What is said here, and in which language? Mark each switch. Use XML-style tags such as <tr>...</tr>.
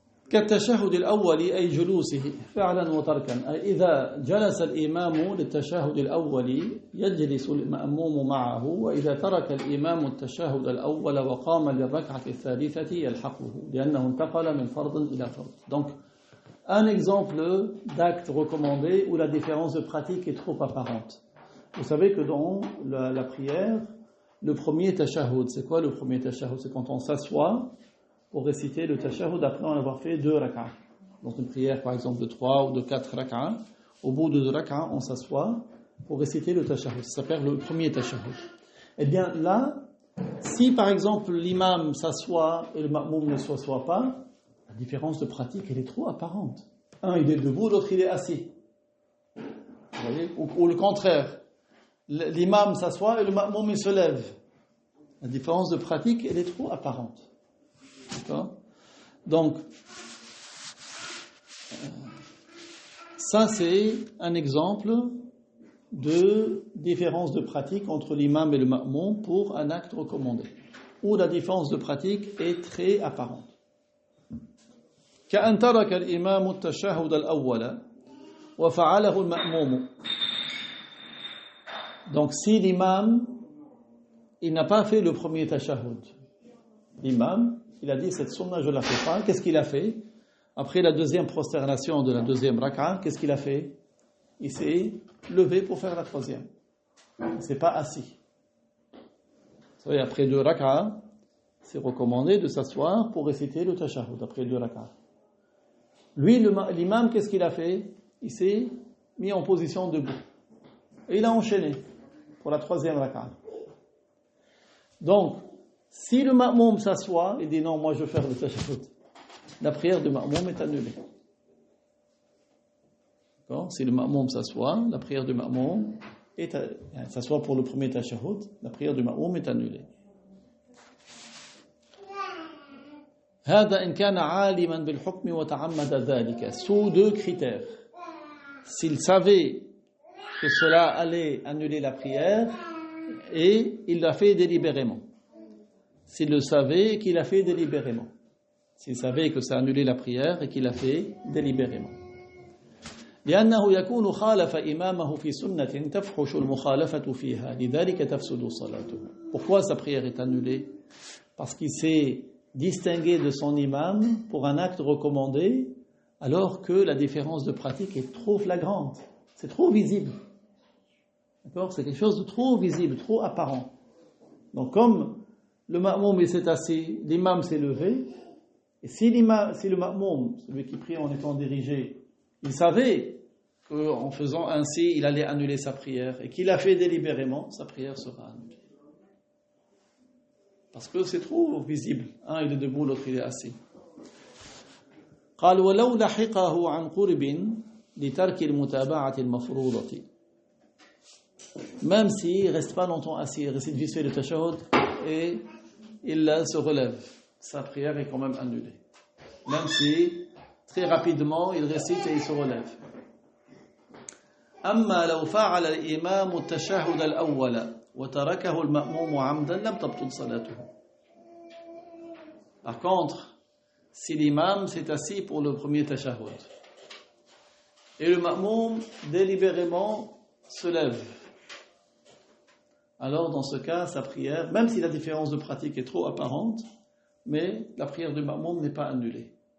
<ar>كالتشهد الأول أي جلوسه فعلا وتركا أي إذا جلس الإمام للتشهد الأول يجلس المأموم معه وإذا ترك الإمام التشهد الأول وقام للركعة الثالثة يلحقه لأنه انتقل من فرض إلى فرض.</ar> <fr>Donc un exemple d'acte recommandé où la différence de pratique est trop apparente. Vous savez que dans la prière, le premier tashahhud, c'est quoi le premier tashahhud? C'est quand on s'assoit pour réciter le tashahhud après en avoir fait 2 rak'ah. Donc une prière par exemple de 3 ou de 4 rak'ah, au bout de 2 rak'ah, on s'assoit pour réciter le tashahhud. Ça s'appelle le premier tashahhud. Eh bien là, si par exemple l'imam s'assoit et le ma'moum ne s'assoit pas, la différence de pratique elle est trop apparente. Un il est debout, l'autre il est assis. Vous voyez? Ou le contraire. L'imam s'assoit et le ma'moum il se lève. La différence de pratique elle est trop apparente. D'accord ? Donc, ça c'est un exemple de différence de pratique entre l'imam et le ma'moum pour un acte recommandé, où la différence de pratique est très apparente.</fr> <ar>كأن ترك الإمام التشهد الأول وفعله المأموم.</ar> <fr>Donc si l'imam il n'a pas fait le premier tashahhud, l'imam il a dit cette sunna je la fais pas. Qu'est-ce qu'il a fait? Après la deuxième prosternation de la deuxième rak'a, qu'est-ce qu'il a fait? Il s'est levé pour faire la troisième. Il s'est pas assis. Vous savez, après 2 rak'a, c'est recommandé de s'asseoir pour réciter le tashahhud après 2 rak'a. Lui, l'imam, qu'est-ce qu'il a fait? Il s'est mis en position debout. Et il a enchaîné pour la troisième rak'a. Donc, si le ma'moum s'assoit et dit non, moi je veux faire le tashahhud, la prière de ma'moum est annulée. D'accord? Si le ma'moum s'assoit, la prière de ma'moum s'assoit pour le premier tashahhud, la prière de ma'moum est annulée.</fr> <ar>هذا إن كان عالما بالحكم وتعمد ذلك.</ar> <fr>Sous 2 critères. S'il savait que cela allait annuler la prière et il l'a fait délibérément. S'il le savait et qu'il a fait délibérément. S'il savait que ça annulait la prière et qu'il a fait délibérément.</fr> <ar>لأنه يكون خالف إمامه في سنة تفحش المخالفة فيها لذلك تفسد صلاته.</ar> <fr>Pourquoi sa prière est annulée? Parce qu'il s'est distingué de son imam pour un acte recommandé alors que la différence de pratique est trop flagrante. C'est trop visible. D'accord? C'est quelque chose de trop visible, trop apparent. Donc comme le ma'moum s'est assis, l'imam s'est levé, et si le ma'moum, celui qui prie en étant dirigé, il savait qu'en faisant ainsi, il allait annuler sa prière, et qu'il a fait délibérément, sa prière sera annulée. parce que c'est trop visible. Un il est debout, l'autre il est assis.</fr> <ar>قال ولو لحقه عن قرب لترك المتابعة المفروضة.</ar> <fr>Même s'il ne reste pas longtemps assis, il récite vite fait le tashahhud et il se relève, sa prière est quand même annulée. Même si très rapidement il récite et il se relève.</fr> <ar>أما لو فعل الإمام التشهد الأول وتركه المأموم عمدا لم تبطل صلاته.</ar> <fr>Par contre, si l'imam s'est assis pour le premier tashahhud et le ma'moum délibérément se lève, alors dans ce cas, sa prière, même si la différence de pratique est trop apparente, mais la prière du ma'moum n'est pas annulée.</fr>